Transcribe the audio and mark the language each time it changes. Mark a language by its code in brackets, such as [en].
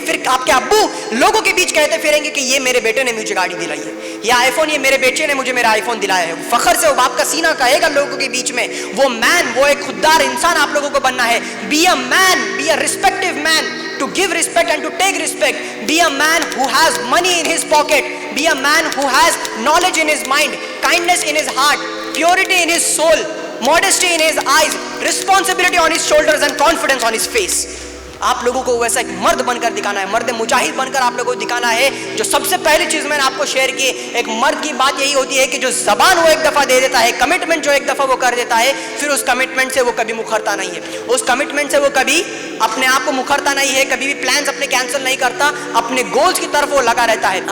[ur] پھر آپ کے ابو لوگوں کے بیچ کہتے پھریں گے کہ یہ میرے بیٹے نے مجھے گاڑی دلائی ہے, یہ آئی فون, یہ میرے بیٹے نے مجھے میرا آئی فون دلایا ہے. فخر سے وہ باپ کا سینہ کہے گا لوگوں کے بیچ میں. وہ مین, وہ ایک خوددار انسان آپ لوگوں کو بننا ہے. [en] Be a man, be a respective man, to give respect and to take respect. Be a man who has money in his pocket. Be a man who has knowledge in his mind, kindness in his heart, purity in his soul, modesty in his eyes, responsibility on his shoulders and confidence on his face. [ur] آپ لوگوں کو ویسا ایک مرد بن کر دکھانا ہے, مرد مجاہد بن کر آپ لوگوں کو دکھانا ہے. جو سب سے پہلی چیز میں نے آپ کو شیئر کی, ایک مرد کی بات یہی ہوتی ہے کہ جو زبان وہ ایک دفعہ دے دیتا ہے, کمٹمنٹ جو ایک دفعہ وہ کر دیتا ہے, پھر اس کمٹمنٹ سے وہ کبھی مکرتا نہیں ہے, اس کمٹمنٹ سے وہ کبھی اپنے آپ کو مکرتا نہیں ہے, کبھی بھی پلانز اپنے کینسل نہیں کرتا, اپنے گولز کی طرف وہ لگا رہتا ہے.